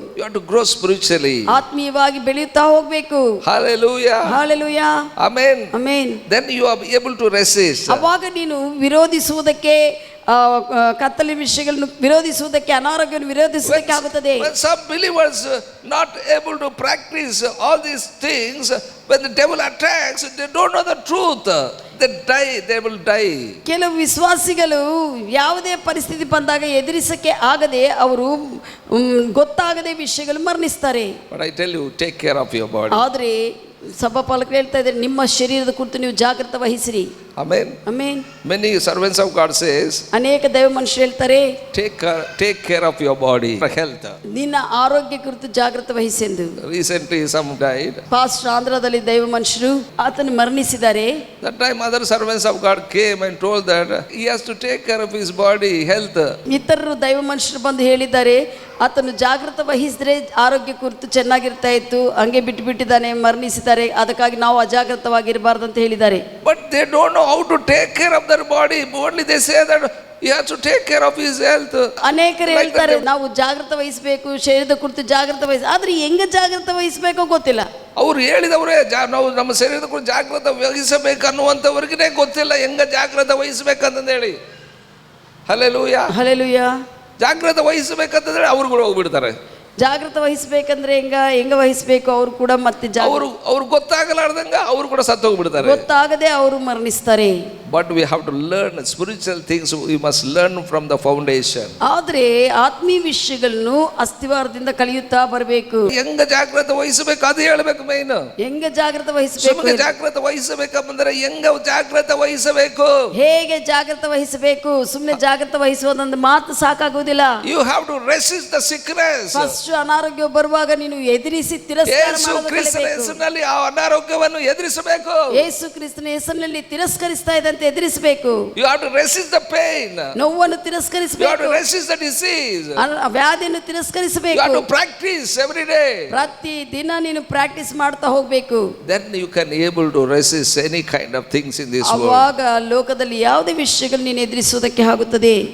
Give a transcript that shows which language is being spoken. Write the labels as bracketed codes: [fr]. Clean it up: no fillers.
[en] You have to grow spiritually. [kn] ಆತ್ಮೀಯವಾಗಿ ಬೆಳೆಯುತ್ತಾ ಹೋಗ್ಬೇಕು. [en] Hallelujah. Hallelujah. Amen. Amen. Then you are able to resist. [kn] ಅವಾಗ ನೀನು ವಿರೋಧಿಸುವುದಕ್ಕೆ, ಕತ್ತಲೆ ವಿಷಯಗಳನ್ನು ವಿರೋಧಿಸುವುದಕ್ಕೆ, ಅನಾರೋಗ್ಯವನ್ನು ವಿರೋಧಿಸುವುದಕ್ಕೆ ಆಗುತ್ತದೆ. [en] When some believers not able to practice all these things, when the devil attacks, they don't know the truth. They die, they will die. [kn] ಕೆಲವು ವಿಶ್ವಾಸಿಗಳು ಯಾವುದೇ ಪರಿಸ್ಥಿತಿ ಬಂದಾಗ ಎದುರಿಸಕ್ಕೆ ಆಗದೆ ಅವರು ಗೊತ್ತಾಗದೆ ವಿಷಯಗಳು ಮರಣಿಸ್ತಾರೆ. [en] But I tell you, take care of your body. [kn] ಆದರೆ ಸಭಾಪಾಲಕರು ಹೇಳ್ತಾ ಇದ್ದಾರೆ, ನಿಮ್ಮ ಶರೀರದ ಕುರಿತು ನೀವು ಜಾಗೃತ ವಹಿಸಿರಿ. [en] Amen. [kn] Amen. [en] Many servants of God says, [kn] ಅನೇಕ ದೈವ ಮನುಷ್ಯರು ಹೇಳ್ತಾರೆ, [en] take care of your body for health. [kn] ನಿನ್ನ ಆರೋಗ್ಯ ಕುರಿತು ಜಾಗೃತ ವಹಿಸಿ ಎಂದು. [en] Recently some died. [kn] ಪಾಸ್ಟ್ ಆಂಧ್ರದಲ್ಲಿ ದೈವ ಮನುಷ್ಯರು ಆತನು ಮರಣಿಸಿದ್ದಾರೆ. [en] That time other servants of God came and told that he has to take care of his body health. [kn] ಇತರರು ದೈವ ಮನುಷ್ಯರು ಬಂದು ಹೇಳಿದ್ದಾರೆ, ಆತನು ಜಾಗೃತ ವಹಿಸಿದ್ರೆ ಆರೋಗ್ಯ ಕುರಿತು ಚೆನ್ನಾಗಿರ್ತಾ ಇತ್ತು, ಹಂಗೆ ಬಿಟ್ಟಿದ್ದಾನೆ, ಮರಣಿಸಿದ್ದಾರೆ, ಅದಕ್ಕಾಗಿ ನಾವು ಅಜಾಗೃತವಾಗಿರಬಾರ್ದು ಅಂತ ಹೇಳಿದ್ದಾರೆ. [en] But they don't know how to take care of their body. Only they say that he has to take care of his health. [kn] ಅನೇಕರು ಹೇಳ್ತಾರೆ ನಾವು ಜಾಗೃತ ವಹಿಸಬೇಕು, ಶರೀರದ ಕುರಿತು ಜಾಗೃತ ವಹಿಸ, ಆದ್ರೆ ಹೆಂಗ ಜಾಗೃತ ವಹಿಸಬೇಕೋ ಗೊತ್ತಿಲ್ಲ. ಅವ್ರು ಹೇಳಿದವರೇ ನಾವು ನಮ್ಮ ಶರೀರದ ಕುರಿತು ಜಾಗೃತ ವಹಿಸಬೇಕು ಅನ್ನುವಂಥವ್ರಿಗೇ ಗೊತ್ತಿಲ್ಲ ಹೆಂಗ ಜಾಗೃತ ವಹಿಸಬೇಕಂತಂದು ಹೇಳಿ. ಹಲ್ಲೆಲೂಯಾ. ಹಲ್ಲೆಲೂಯಾ. ಜಾಗೃತ ವಹಿಸಬೇಕಂತಂದ್ರೆ ಅವ್ರು ಕೂಡ ಹೋಗ್ಬಿಡ್ತಾರೆ. ಜಾಗೃತ ವಹಿಸಬೇಕಂದ್ರೆ ಹೆಂಗ ವಹಿಸಬೇಕು ಅವರು ಕೂಡ ಮತ್ತೆ ಅವ್ರು ಗೊತ್ತಾಗಲಾರ್ದಂಗ ಅವರು ಕೂಡ ಸತ್ತು ಹೋಗ್ಬಿಡ್ತಾರೆ, ಗೊತ್ತಾಗದೆ ಅವರು ಮರಣಿಸ್ತಾರೆ. [en] But we have to learn spiritual things. We must learn from the foundation. [kn] ಆದ್ರೆ ಆತ್ಮೀಯ ವಿಷಯಗಳನ್ನು ಅಸ್ತಿವಾರದಿಂದ ಕಲಿಯುತ್ತಾ ಬರಬೇಕು. ಹೆಂಗ ಜಾಗೃತ ವಹಿಸಬೇಕು ಅದು ಹೇಳಬೇಕು. ಮೈನ್ ಹೆಂಗ ಜಾಗೃತ ವಹಿಸಬೇಕು, ಜಾಗೃತ ವಹಿಸಬೇಕಂದ್ರೆ ಹೆಂಗ ಜಾಗೃತ ವಹಿಸಬೇಕು, ಹೇಗೆ ಜಾಗೃತ ವಹಿಸಬೇಕು. ಸುಮ್ಮನೆ ಜಾಗೃತ ವಹಿಸುವುದೊಂದು ಮಾತು ಸಾಕಾಗುವುದಿಲ್ಲ. [en] You have to resist the sickness. [kn] First ಅನಾರೋಗ್ಯ ಬರುವಾಗ ನೀನು ಎದುರಿಸಿ ತಿರಸ್ಕಾರ ಹೆಸರಿನಲ್ಲಿ ಆ ಅನಾರೋಗ್ಯವನ್ನು ಎದುರಿಸಬೇಕು. ಯೇಸು ಕ್ರಿಸ್ತನ ಹೆಸರಿನಲ್ಲಿ ತಿರಸ್ಕರಿಸ್ತಾ ಇದ್ದಂತೆ ಎದುರಿಸಬೇಕು. [en] You have to resist the pain. [kn] ನೋವನ್ನು ತಿರಸ್ಕರಿಸಬೇಕು. [en] You have to resist the disease. [kn] ವ್ಯಾಧಿಯನ್ನು ತಿರಸ್ಕರಿಸಬೇಕು. [en] You have to practice every day. [kn] ಪ್ರತಿ ದಿನ ನೀನು ಪ್ರಾಕ್ಟೀಸ್ ಮಾಡ್ತಾ ಹೋಗಬೇಕು. [en] Then you can able to resist any kind of things in this world. [kn] ಆವಾಗ ಲೋಕದಲ್ಲಿ ಯಾವುದೇ ವಿಷಯಗಳು ನೀನು ಎದುರಿಸುವುದಕ್ಕೆ ಆಗುತ್ತದೆ.